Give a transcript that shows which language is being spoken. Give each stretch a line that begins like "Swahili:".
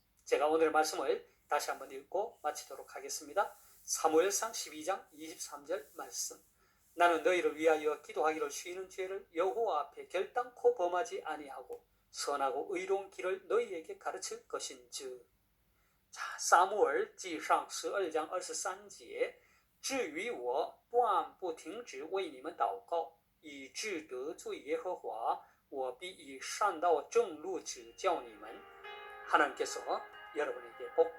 Korean: 제가 오늘 말씀을 다시 한번 읽고 마치도록 하겠습니다. 사무엘상 12장 23절 말씀. 나는 너희를 위하여 기도하기를 쉬는 죄를 여호와 앞에 결단코 범하지 아니하고 선하고 의로운 길을 너희에게 가르칠 것인즉.
Chinese: 자, 사무엘记上12章23节至于我断不停止为你们祷告以致得罪耶和华我必以善道正路指教你们.
Korean: 하나님께서 여러분에게 복 주시기를 원합니다.
Chinese: 愿神赐福大家